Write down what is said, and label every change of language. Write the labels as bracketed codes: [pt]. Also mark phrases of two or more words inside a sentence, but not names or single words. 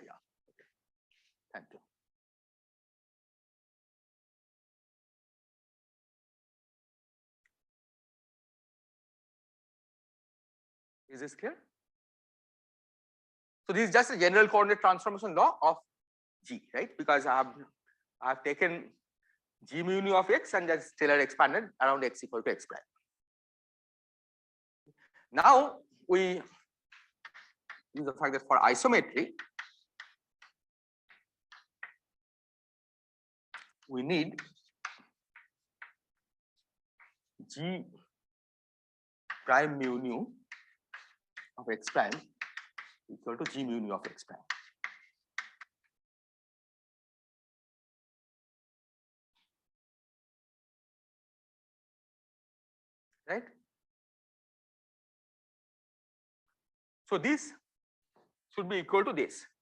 [en] Thank you. Is this clear? So this is just a general coordinate transformation law of G, right? Because I have taken G mu nu of x and just Taylor expanded around x equal to x prime. Now we use the fact that for isometry we need G prime mu nu of x prime equal to G mu nu of x prime. Right? So this should be equal to this.